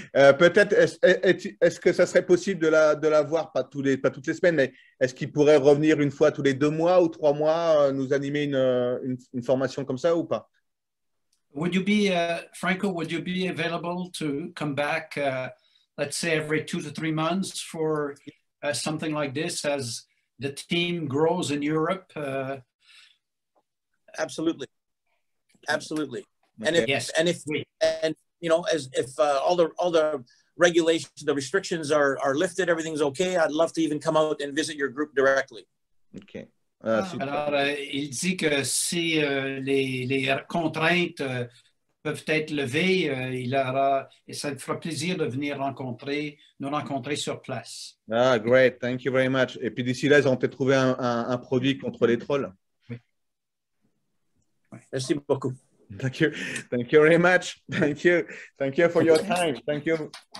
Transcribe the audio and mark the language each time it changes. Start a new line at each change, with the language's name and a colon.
French: Peut-être, est-ce que ça serait possible de la voir, pas toutes les semaines, mais est-ce qu'il pourrait revenir une fois tous les 2 mois ou 3 mois, nous animer une formation comme ça ou pas?
English: Would you be, Franco, would you be available to come back, let's say every 2 to 3 months for something like this as the team grows in Europe? Absolutely. And if you know, if all the regulations, the restrictions are lifted, everything's okay, I'd love to even come out and visit your group directly. OK.
French: Alors, il dit que si les contraintes peuvent être levés, et ça me fera plaisir de venir nous rencontrer sur place.
English: Ah, great. Thank you very much.
French: Et puis d'ici là, ils ont peut-être trouvé un produit contre les trolls. Oui. Oui. Merci beaucoup.
English: Thank you. Thank you very much. Thank you. Thank you for your time. Thank you.